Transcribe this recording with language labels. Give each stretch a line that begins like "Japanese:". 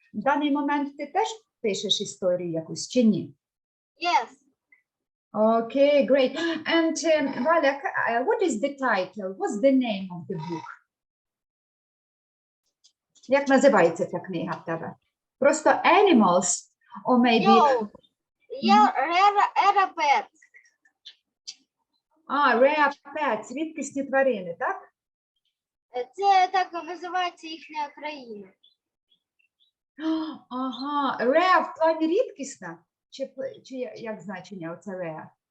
Ukrainian: В даний момент ти теж пишеш історію якусь чи ні?
English: Yes. Okay, great. And Valia, what is the title? What's the name of the book?
Ukrainian: Як називається ця книга в тебе? Просто
English: Animals, or maybe... No, rare pets.
Ukrainian: Rare Pets, рідкісні тварини, так? Це так називається їхня країна. Ага, rare в плані рідкісна? Чи як значення оце rare?